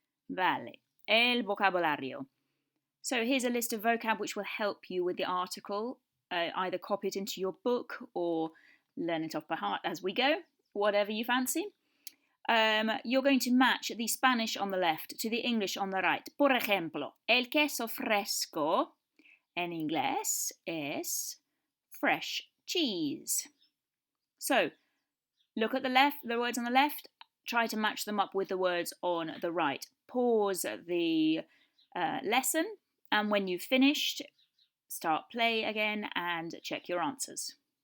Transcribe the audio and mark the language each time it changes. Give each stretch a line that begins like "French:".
Spanish: Vale, el vocabulario.
English: So here's a list of vocab which will help you with the article. Either copy it into your book or learn it off by heart as we go, whatever you fancy. You're going to match the Spanish on the left to the English on the right.
Spanish: Por ejemplo, el queso fresco en inglés es
English: fresh cheese. So, look at the words on the left, try to match them up with the words on the right. Pause the lesson, and when you've finished, start play again and check your answers.